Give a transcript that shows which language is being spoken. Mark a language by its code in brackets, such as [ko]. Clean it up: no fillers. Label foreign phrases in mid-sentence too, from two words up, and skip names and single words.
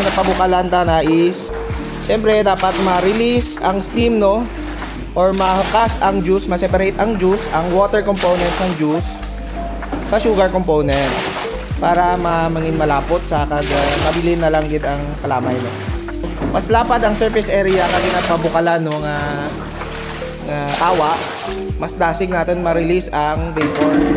[hil] napabukalan ta na is syempre dapat ma-release ang steam no or ma-cast ang juice, ma-separate ang juice, ang [en] water components [hil] ng juice sa [en] sugar component [hil] para mangin malapot sa kag mabilin na lang gid ang kalamay no. Mas lapad ang [en] surface area [hil] kag napabukalan no nga kawa, mas dasig natin ma-release ang vapor.